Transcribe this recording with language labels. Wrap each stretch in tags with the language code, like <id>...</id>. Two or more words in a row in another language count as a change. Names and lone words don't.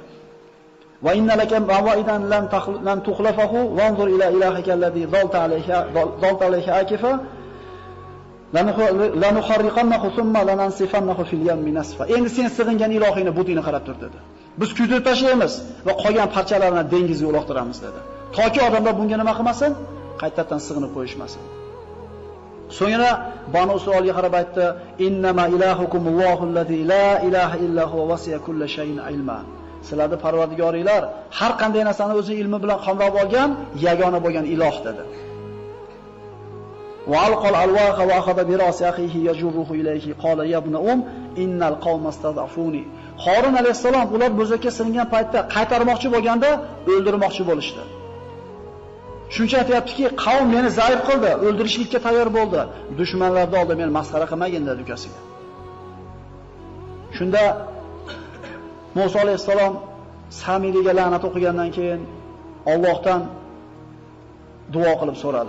<ar>وإن لك موعدا لن تخلفه وانظر إلى إلهك الذي ظلت عليه عاكفا لنحرقنه ثم لننسفنه في اليم نسفا.</ar> <uz>Endi sen sig'ingan ilohingni budingni qarab tur dedi. Biz kuydirib tashlaymiz va qolgan parchalarini dengizga uloqtiramiz dedi. Toki odamlar bunga nima qilmasin? Qaytadan sig'inib qo'yishmasin. So'ngra Banu Isroilga qarab aytdi:</uz> <ar>"إنما إلهكم الله الذي لا إله إلا هو وسع كل شيء علما."</ar> <uz>Sizlarning Parvardigoringlar har qanday narsani o'zi ilmi bilan qamrab olgan, yagona bo'lgan iloh dedi.</uz> <ar>وألقى الألواح وأخذ برأس أخيه يجره إليه قال يا ابن إن القوم استضعفوني.</ar> <uz>Harun alayhisalom ular bo'zakka silingan paytda qaytarmoqchi bo'lganda o'ldirmoqchi bo'lishdi. Shuncha aytayaptiki, qavm meni zaif qildi, o'ldirishlikka tayyor bo'ldi. Dushmanlarning oldida meni masxara qilmagin dedi ukasiga. Shunda Musa alayhisalom Samiriga la'nat o'qigandan keyin Allohdan duo qilib so'radi.</uz>